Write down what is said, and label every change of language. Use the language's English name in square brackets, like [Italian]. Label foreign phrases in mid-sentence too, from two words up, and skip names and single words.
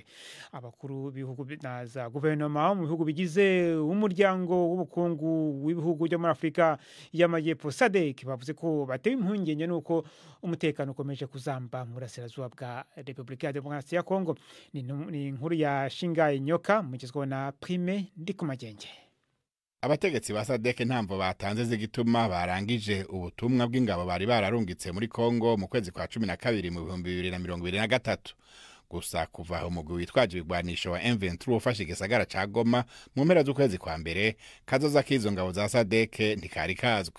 [Kinyarwanda] Abakuru b'ibihugu na za guverinoma mu bihugu bigize umuryango w'ubukungu w'ibihugu byo muri Afrika y'amajyepfo SADC bavuze ko batewe impungenge nuko umutekano ukomeje kuzamba mu burasirazuba bwa Repubulika ya Demokarasi ya Kongo. [Rundi] Ni inkuru ya Shingai Nyoka mugizwe na Prime Ndikumagenge. Abategetsi ba SADC ntamvo batanze zigituma barangije ubutumwa bw'ingabo bari bararungitse muri Kongo mu kwezi kwa 12 mu 2023. Gusa kuva umugwi witwaje ibigwanisho wa M23 ufashe igisagara ca Goma mu mpera z'ukwezi kwa mbere, kazoza k'izo ngabo za SADC ntikari kazwi.